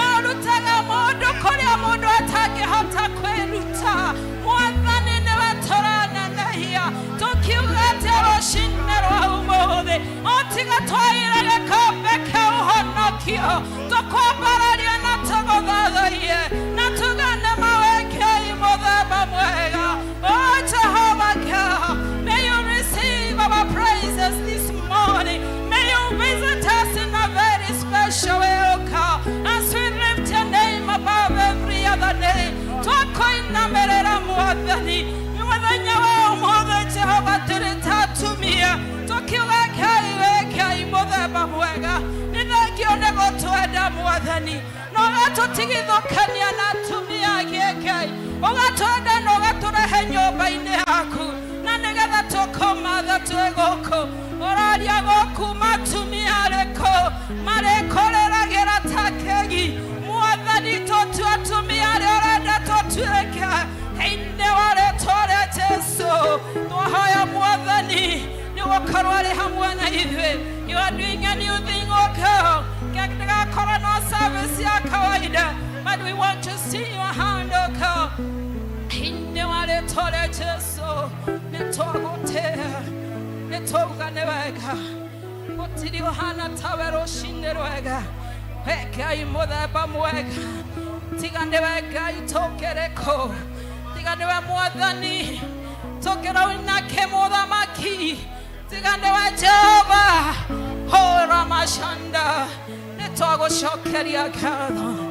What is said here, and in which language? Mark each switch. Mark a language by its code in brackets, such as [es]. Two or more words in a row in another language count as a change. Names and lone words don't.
[ki] ũrutaga mũndũ kũrĩa mũndũ atangĩhota kwĩruta Mwathani nĩwe tũranenehia tũkiuga atĩ rũcinĩ rwa ũmũthĩ ũtiga twaire gĩkombe kĩa ũhonokio tũkwambararia na tũgũthathaiye na tugane mawe Ngai mũthemba mwega [en] Oh Jehovah God, may you receive our praises this morning. May you visit us in a very special way, oh God, as we lift your name above every other name. [ki] Twakoinamerera Mwathani Mwathani wa ũmũthĩ Jehova tũrĩtatumia tũkiuga Ngai wĩ Ngai mũthemba mwega nĩ thengio nĩ gũtwenda Mwathani na ũgatũtigithũkania na atumia ake Ngai ũgatwenda na ũgatũrehe nyũmba-inĩ yaku na nĩgetha tũkũmatha twĩ gũkũ ũraria gũkũ matumia arĩkũ marĩkũrĩragĩra ta kegi Mwathani tũtue atumia arĩa ũrenda tũtuĩke thĩinĩ wa rĩĩtwa rĩa Jesũ twahoya Mwathani nĩ gũkorwo arĩ hamwe na ithuĩ [en] You are doing a new thing, oh God. [ki] Ndĩgakorwo no service ya kawaida [en] but we want to see your hand, oh God. [ki] Thĩinĩ wa rĩĩtwa rĩa Jesũ nĩtwagũtĩĩa nĩtwauga nĩ wega gũtirĩ ũhana tawe rũcinĩ rwega we Ngai mũthemba mwega tiga nĩwe Ngai tũkĩrĩ kũ tiga nĩwe Mwathani tũkĩrĩ nake mũthamaki tiga nĩwe Jehova hora mashanda nĩtwagũcokeria ngatho